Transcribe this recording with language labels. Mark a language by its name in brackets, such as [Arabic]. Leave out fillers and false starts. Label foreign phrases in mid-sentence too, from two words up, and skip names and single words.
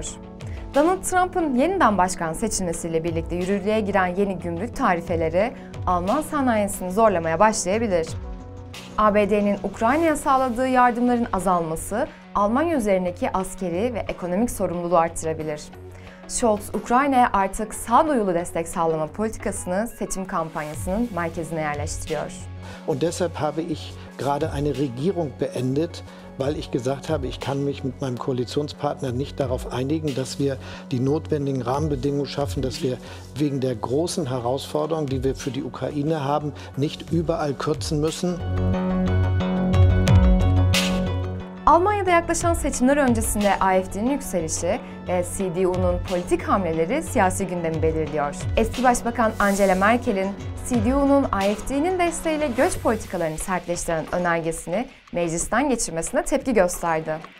[Turkish] Donald Trump'ın yeniden başkan seçilmesiyle birlikte yürürlüğe giren yeni gümrük tarifeleri Alman sanayisini zorlamaya başlayabilir. ABD'nin Ukrayna'ya sağladığı yardımların azalması Almanya üzerindeki askeri ve ekonomik sorumluluğu arttırabilir. Scholz, Ukrayna'ya artık sağduyulu destek sağlama politikasını seçim kampanyasının merkezine yerleştiriyor. [German] Und deshalb habe ich gerade eine Regierung beendet, weil ich gesagt habe, ich kann mich mit meinem Koalitionspartner nicht darauf einigen, dass wir die notwendigen Rahmenbedingungen schaffen, dass wir wegen der großen Herausforderungen, die wir für die Ukraine haben, nicht überall kürzen müssen. [Turkish] Almanya'da yaklaşan seçimler öncesinde AfD'nin yükselişi ve CDU'nun politik hamleleri siyasi gündemi belirliyor. Eski Başbakan Angela Merkel'in CDU'nun AfD'nin desteğiyle göç politikalarını sertleştiren önergesini meclisten geçirmesine tepki gösterdi.